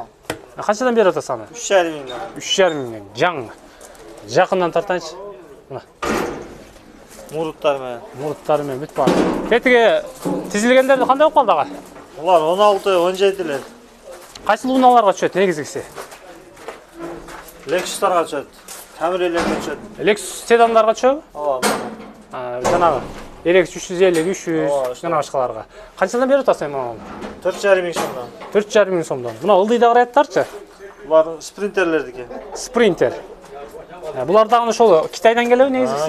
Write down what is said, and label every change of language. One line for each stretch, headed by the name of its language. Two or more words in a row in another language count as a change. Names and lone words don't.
Kyrgyz: Канчадан берип атасыз аны? 3,5 миңден. 3,5 миңден. Жаң. Жакындан тартайынчы. Мына. Муруттар менен. Мурттары менен бүт бар. Кетиге тизилгендерди кандай болуп калды ага? Улар 16-17лер. Кайсы унааларга түшөт негизгиси? Lexus'larga düşöt. Camry'lerге düşöt. Lexus sedanдарга түшөбү? Ооба. Жанагы RX 350, 300 Ооба, жана башкаларга. Канчадан берип атасың мына? 4,5 миң сомдон. 4,5 миң сомдон. Мына ылдыйда карайаттарчы? Булар спринтерлердики. Спринтер. Булар дагы ошол Китайдан келеби негизгиси?